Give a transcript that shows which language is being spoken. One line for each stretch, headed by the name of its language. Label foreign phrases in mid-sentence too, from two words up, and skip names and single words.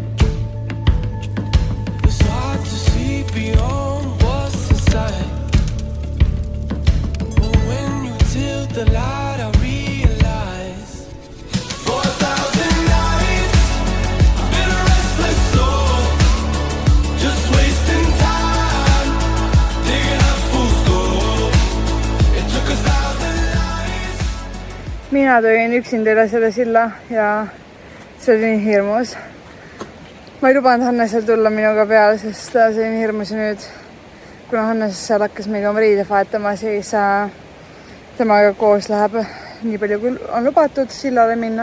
English: It's hard to see beyond what's inside, but when you tilt the light I realize 4,000 nights I've been a restless soul, just wasting time, digging up fool's gold. It took 1,000 lives.
Estonian: Mina tõin üksinda üle selle silla ja see oli nii hirmus. Ma ei lubanud Hannesel tulla minuga peale, sest see oli nii hirmus ja nüüd, kuna Hannes seal hakkas meiga oma riided vahetama, siis temaga koos läheb nii palju, kui on lubatud sillale minna.